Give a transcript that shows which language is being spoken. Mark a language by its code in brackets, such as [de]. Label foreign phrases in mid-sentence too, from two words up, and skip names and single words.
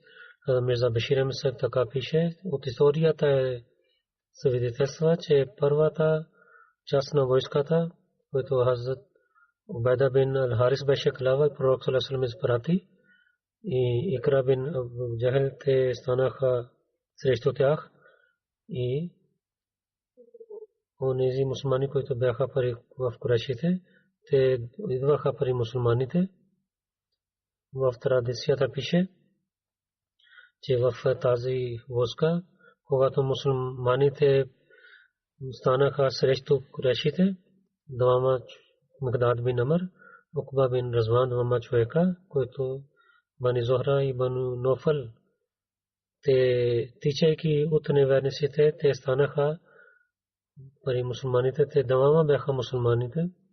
[bg] Мирза Башир Ахмед така пише, от историята е свидетелства, че първата част на войската, който Хазрат Убайда бин Ал-Харис беше глава, пророк [ar] صلى الله عليه وسلم [bg] изпрати и Икра бин Абу Джахл те станаха срещу тях и онези мусулмани, които бяха в Курайшите, те идваха при мусулманите. В традицията пише, че в тази войска, когато мусулманите станаха срещу Курайшите, двама Мигдад бин Амр, Уқба бин Разван, двама човека, които Бани Зохра и Бану Нофал, те тичайки от неверниците, те станаха при мусулманите, те двама бяха мусулманите.